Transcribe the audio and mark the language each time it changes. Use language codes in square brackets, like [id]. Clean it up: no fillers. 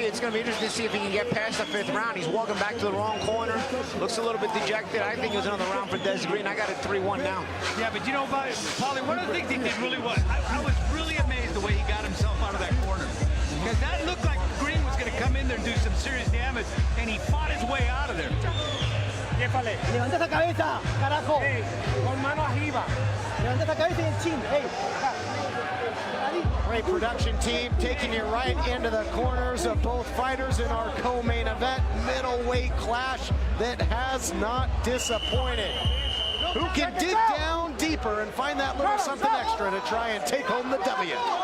[en] It's going to be interesting to see if he can get past the 5th round. He's walking back to the wrong corner. Looks a little bit dejected. I think it was another round for Des Green. I got it 3-1 now. Yeah, but you know, Paulie, one of the things he did really well, I was really amazed the way he got himself out of that corner. Because that looked like Green was going to come in there and do some serious damage, and he fought his way out of there. [es] Levanta esa cabeza, carajo. Con mano arriba. Levanta esa cabeza y el chin. [en] Great production team taking you right into the corners of both fighters in our co-main event middleweight clash that has not disappointed. Who can dig down deeper and find that little something extra to try and take home the W?